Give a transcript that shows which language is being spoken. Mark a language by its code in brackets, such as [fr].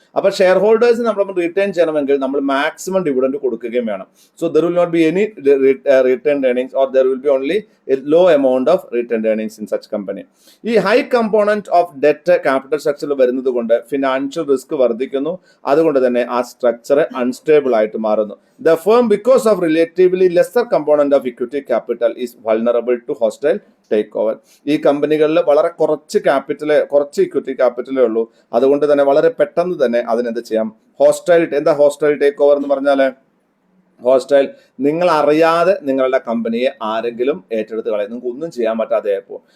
[ml] അപ്പൊ share holders നമ്മൾ return ചെയ്യണമെങ്കിൽ നമ്മൾ മാക്സിമം ഡിവിഡൻഡ് കൊടുക്കുകയും വേണം. [en] So there will not be any return earnings, or there will be only a low amount of return earnings in such company. [ml] ഈ high component of debt capital സ്ട്രക്ചറിൽ വരുന്നത് കൊണ്ട് financial risk വർദ്ധിക്കുന്നു. അതുകൊണ്ട് തന്നെ ആ സ്ട്രക്ചർ അൺസ്റ്റേബിൾ ആയിട്ട് മാറുന്നു. [en] The firm, because of relatively lesser component of equity capital, is vulnerable to hostile takeover. [ml] ഈ കമ്പനികളിൽ വളരെ കുറച്ച് ഇക്വിറ്റി ക്യാപിറ്റലേ ഉള്ളൂ. അതുകൊണ്ട് തന്നെ വളരെ പെട്ടെന്ന് തന്നെ അതിനെന്ത് ചെയ്യാം? എന്താ ഹോസ്റ്റൈൽ ടേക്ക് ഓവർ എന്ന് പറഞ്ഞാൽ? ഹോസ്റ്റൈൽ, നിങ്ങൾ അറിയാതെ നിങ്ങളുടെ കമ്പനിയെ ആരെങ്കിലും ഏറ്റെടുത്ത് കളയും, നിങ്ങൾക്ക് ഒന്നും ചെയ്യാൻ പറ്റാതെ പോകും.